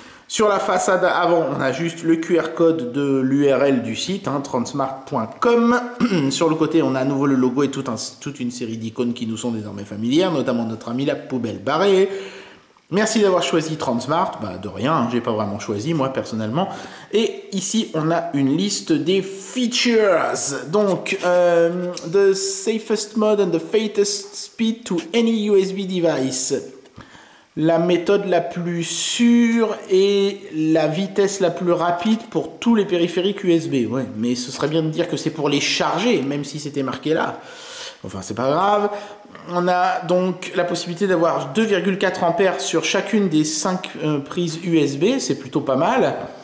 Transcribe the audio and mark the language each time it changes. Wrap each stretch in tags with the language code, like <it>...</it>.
<fr>Sur la façade avant, on a juste le QR code de l'URL du site, hein, transmart.com. Sur le côté, on a à nouveau le logo et toute une série d'icônes qui nous sont désormais familières, notamment notre ami la poubelle barrée. Merci d'avoir choisi Transmart, bah de rien, hein, j'ai pas vraiment choisi moi personnellement. Et ici, on a une liste des features.</fr> <en>Donc, the safest mode and the fastest speed to any USB device.</en> <fr>La méthode la plus sûre et la vitesse la plus rapide pour tous les périphériques USB. Ouais, mais ce serait bien de dire que c'est pour les charger, même si c'était marqué là. Enfin, c'est pas grave. On a donc la possibilité d'avoir 2,4 ampères sur chacune des 5 prises USB. C'est plutôt pas mal.</fr>